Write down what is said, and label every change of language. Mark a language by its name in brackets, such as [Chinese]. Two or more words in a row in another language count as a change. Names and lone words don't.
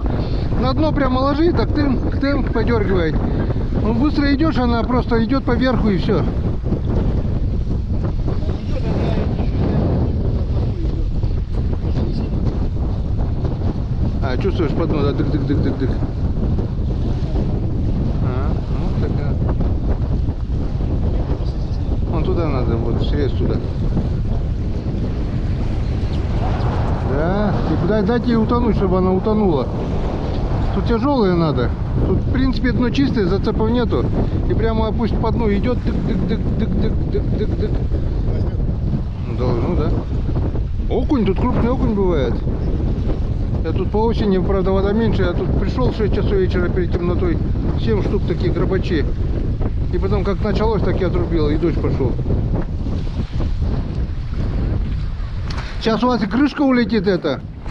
[Russian] На дно прямо ложи, так тынк подергивает. Ну, быстро идешь, она просто идет по верху и все. Чувствуешь по дну, да, дык-дык-дык-дык-дык. Ну такая. Вон туда надо, вот срез туда. Да, и куда дать ей утонуть, чтобы она утонула. Тут тяжелые надо. Тут в принципе дно чистое, зацепов нету. И прямо пусть по дну идет дык-дык-дык-дык-дык-дык-дык. Ну да. Окунь, тут крупный окунь бывает. Я тут по осени, правда, вода меньше. Я тут пришел в 6 часов вечера перед темнотой. 7 штук таких гробачей. И потом как началось, так я отрубил, и дождь пошел. Сейчас у вас и крышка улетит это.